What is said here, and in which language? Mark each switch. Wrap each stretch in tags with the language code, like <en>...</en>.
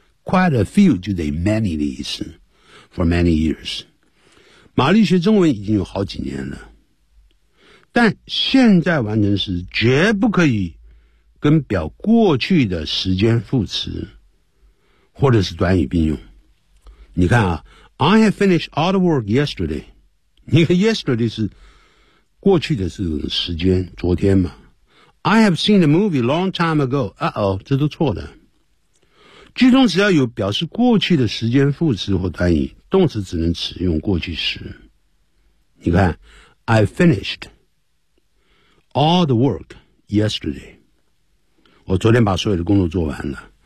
<en>Quite a few</en> <zh>就得</zh> <en>many</en> <zh>的意思。</zh> <en>For many years.</en> <zh>玛丽学中文已经有好几年了。但现在完成时绝不可以跟表过去的时间副词或者是短语并用。你看啊，</zh> <en>I have finished all the work yesterday.</en> <zh>你看 yesterday 是过去的这种时间，昨天嘛。</zh> <en>I have seen the movie long time ago.</en> <zh>这都错的。句中只要有表示过去的时间副词或短语，动词只能使用过去时。你看</zh> <en>I finished all the work yesterday.</en> <zh>我昨天把所有的工作做完了。</zh>